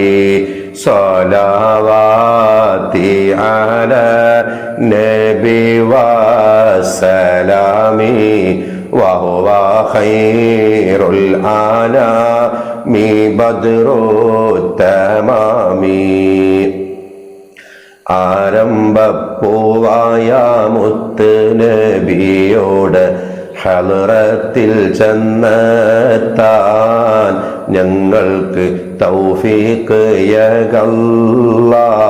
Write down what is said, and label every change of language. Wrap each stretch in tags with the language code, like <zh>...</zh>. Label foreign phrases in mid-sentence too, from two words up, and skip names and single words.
<ar>صلواتي على نبي وسلامي وهو خير الأنام بدر التمام</ar> <ml>ആരംഭപ്പൂവായ മുത്ത് നബിയോട് ഹളറത്തിൽ ചെന്നെത്താൻ ഞങ്ങൾക്ക് തൗഫീഖ് യഗല്ലാ</ml>